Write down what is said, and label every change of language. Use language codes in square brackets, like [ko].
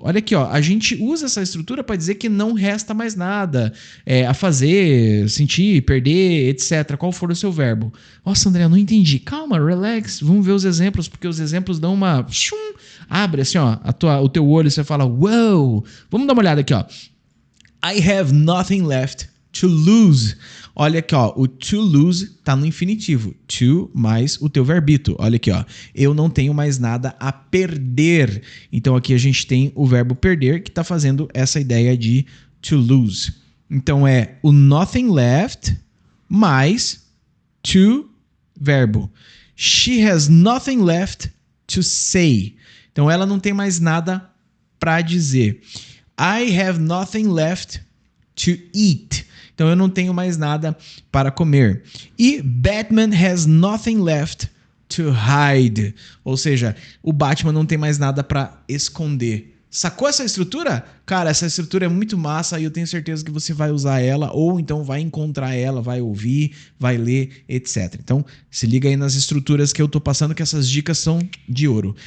[pt] Olha aqui, ó, a gente usa essa estrutura para dizer que não resta mais nada a fazer, sentir, perder, etc. Qual for o seu verbo. Nossa, André, eu não entendi. Calma, relax, vamos ver os exemplos, porque os exemplos dão uma... Abre assim, ó, o teu olho e você fala, wow! Vamos dar uma olhada aqui, ó. [en] I have nothing left to lose. [pt] Olha aqui, ó, o to lose tá no infinitivo. To mais o teu verbito. Olha aqui, ó. Eu não tenho mais nada a perder. Então aqui a gente tem o verbo perder que tá fazendo essa ideia de to lose. Então é o nothing left mais to verbo. [en] She has nothing left to say. [pt] Então ela não tem mais nada para dizer. [en] I have nothing left to eat. [pt] Então eu não tenho mais nada para comer. [en] E Batman has nothing left to hide. [pt] Ou seja, o Batman não tem mais nada para esconder. Sacou essa estrutura? Cara, essa estrutura é muito massa e eu tenho certeza que você vai usar ela ou então vai encontrar ela, vai ouvir, vai ler, etc. Então, se liga aí nas estruturas que eu tô passando, que essas dicas são de ouro.